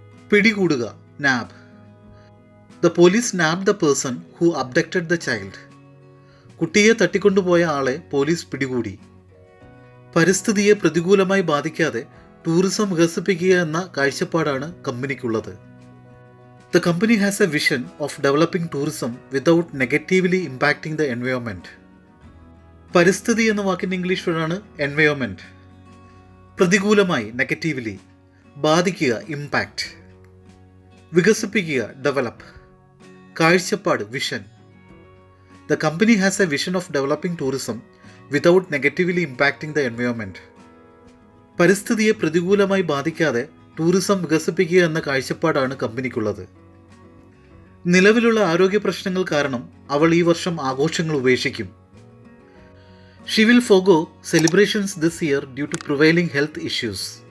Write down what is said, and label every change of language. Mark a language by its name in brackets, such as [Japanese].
[English] പിടികൂടുക nab. The police nabbed the person who abducted the child. [Malayalam] കുട്ടിയെ തട്ടിക്കൊണ്ടുപോയ ആളെ പോലീസ് പിടികൂടി. പരിസ്ഥിതിയെ പ്രതികൂലമായി ബാധിക്കാതെ ടൂറിസം വികസിപ്പിക്കുക എന്ന കാഴ്ചപ്പാടാണ് കമ്പനിക്കുള്ളത്. [English] The company has a vision of developing tourism without negatively impacting the environment. [Malayalam] പരിസ്ഥിതി എന്ന വാക്കിൻ്റെ ഇംഗ്ലീഷ് വേർഡാണ് എൻവയോൺമെൻറ്റ്. പ്രതികൂലമായി നെഗറ്റീവ്ലി, ബാധിക്കുക ഇമ്പാക്റ്റ്, വികസിപ്പിക്കുക ഡെവലപ്പ്, കാഴ്ചപ്പാട് vision. [English] The company has a vision of developing tourism without negatively impacting the environment. [Malayalam] പരിസ്ഥിതിയെ പ്രതികൂലമായി ബാധിക്കാതെ ടൂറിസം വികസിപ്പിക്കുക എന്ന കാഴ്ചപ്പാടാണ് കമ്പനിക്കുള്ളത്. നിലവിലുള്ള ആരോഗ്യ പ്രശ്നങ്ങൾ കാരണം അവൾ ഈ വർഷം ആഘോഷങ്ങൾ ഉപേക്ഷിക്കും. [English] She will forgo celebrations this year due to prevailing health issues.